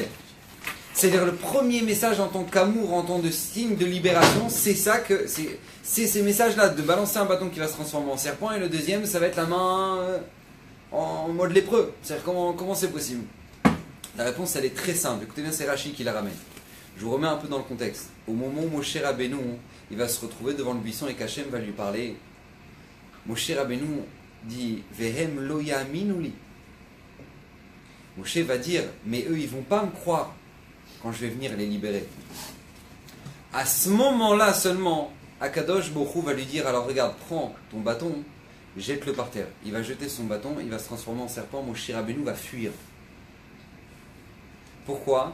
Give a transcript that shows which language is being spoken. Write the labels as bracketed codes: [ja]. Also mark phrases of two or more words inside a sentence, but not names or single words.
[fr] C'est-à-dire le premier message en tant qu'amour, en tant que signe de libération, c'est ça que c'est ces messages-là, de balancer un bâton qui va se transformer en serpent, et le deuxième, ça va être la main en mode lépreux. C'est-à-dire comment c'est possible? La réponse, elle est très simple. Écoutez bien, c'est Rashi qui la ramène. Je vous remets un peu dans le contexte. Au moment où Moshe Rabbeinu, il va se retrouver devant le buisson et qu'Hachem va lui parler, [he] Moshe Rabbeinu dit והם לא יאמינו לי. [fr] Moshe va dire, mais eux, ils ne vont pas me croire quand je vais venir les libérer. À ce moment-là seulement, Akadosh Baruch Hu va lui dire, alors regarde, prends ton bâton, jette-le par terre. Il va jeter son bâton, il va se transformer en serpent, Moshe Rabbeinu va fuir. Pourquoi?